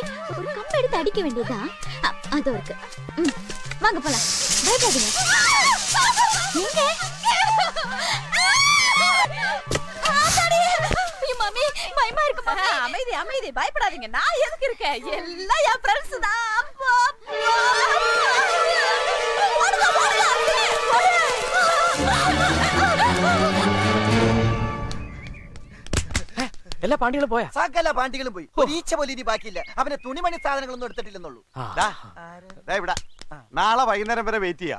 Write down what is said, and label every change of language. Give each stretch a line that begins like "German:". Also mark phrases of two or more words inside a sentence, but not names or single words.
Tamil: ஒரு கம்பு எடுத்து அடிக்க வேண்டியதா? அது இருக்கு. வாங்க போலாம். பயப்படாதீங்க. எங்க? மாமி பயமா இருக்குமா? அமைதி அமைதி, பயப்படாதீங்க. நான் எதுக்கு இருக்கேன்? எல்லாம் என் ஃப்ரெண்ட்ஸ் தான்.
Malayalam: എല്ലാ പാണ്ടികളും പോയാ? സകല പാണ്ടികളും പോയി. ഒരു ഈച്ച പോലും ഇനി ബാക്കിയില്ല. അവന്റെ തുണിമണി സാധനങ്ങളൊന്നും എടുത്തിട്ടില്ലെന്നുള്ളൂ. നാളെ വൈകുന്നേരം വരെ വെയിറ്റ് ചെയ്യാം.